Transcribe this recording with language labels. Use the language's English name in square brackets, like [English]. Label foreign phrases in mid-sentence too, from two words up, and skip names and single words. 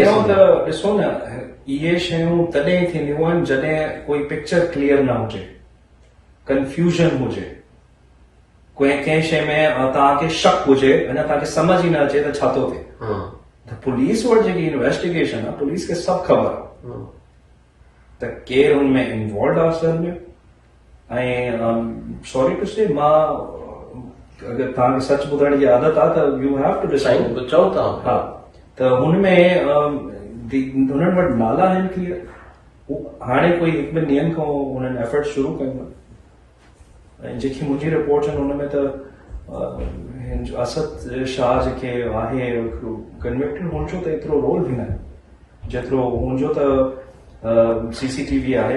[Sindhi] ॾिसो न, इहे शयूं तॾहिं थींदियूं आहिनि जॾहिं कोई [English] picture clear [Sindhi] न हुजे, कंफ्यूजन हुजे, कंहिं शइ में तव्हांखे शक हुजे, अञा तव्हांखे समझ ई न अचे त छा थो थिए। त पुलिस वटि जेकी इन्वेस्टिगेशन आहे, पुलिस खे सभु ख़बर आहे त केरु हुन में इन्वॉल्व आहे असल में। [English] ऐं sorry to say, [Sindhi] मां अगरि तव्हांखे सच ॿुधण जी आदत आहे त [English] you have to decide, [Sindhi] चओ था। हा, त हुनमें हुननि वटि नाला आहिनि क्लियर। हाणे कोई हिकु ॿिनि ॾींहंनि खां हुननि एफर्ट शुरू कयूं आहिनि ऐं जेकी मुंहिंजी रिपोर्ट्स आहिनि हुनमें त असद शाह जेके आहे कन्विक्टेड हुनजो त एतिरो रोल बि न आहे जेतिरो हुनजो त CCTV आहे।